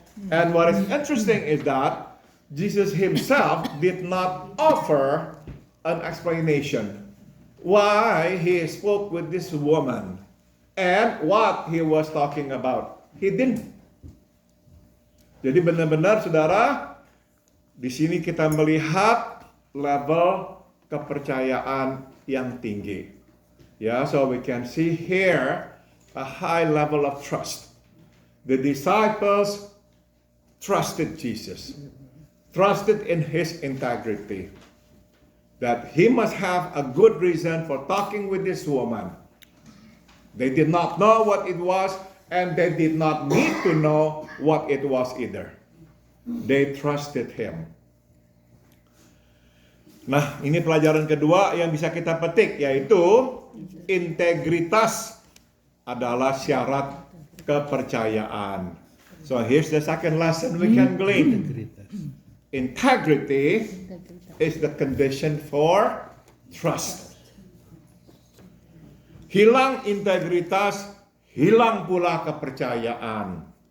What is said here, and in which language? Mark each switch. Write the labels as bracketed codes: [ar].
[en] And what is interesting is that Jesus himself did not offer an explanation why he spoke with this woman and what he was talking about. He didn't. [id] Jadi benar-benar saudara, di sini kita melihat level kepercayaan yang tinggi. [en] Ya, so we can see here a high level of trust. The disciples trusted Jesus, trusted in his integrity, that he must have a good reason for talking with this woman. They did not know what it was, and they did not need to know what it was either. They trusted him. [id] Nah, ini pelajaran kedua yang bisa kita petik, yaitu integritas adalah syarat kepercayaan. [en] So here's the second lesson we can glean. Integrity is the condition for trust. [id] Hilang integritas, hilang pula kepercayaan.